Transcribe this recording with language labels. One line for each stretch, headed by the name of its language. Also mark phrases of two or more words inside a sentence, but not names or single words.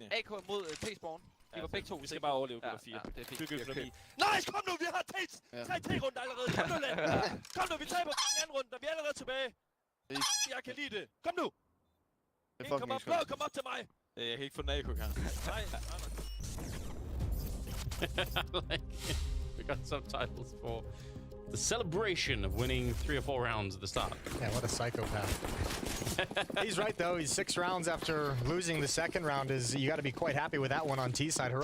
Danish: AK mod T-spawn. De var begge to. Vi skal bare overleve, gutter 4. det er fint. Bygge Okay. økonomi. Nice, kom nu, vi har tre T-runder allerede. Kom nu, land. Kom nu, vi taber den anden runde, vi er allerede tilbage. Jeg kan lide det. Kom nu. En, kom op til mig. Jeg kan ikke få den af, her. Nej.
English: Like, we got subtitles for the celebration of winning 3 or 4 rounds at the start. Yeah, what a psychopath. He's right, though. He's 6 rounds after losing the second round. You got to be quite happy with that one on T side.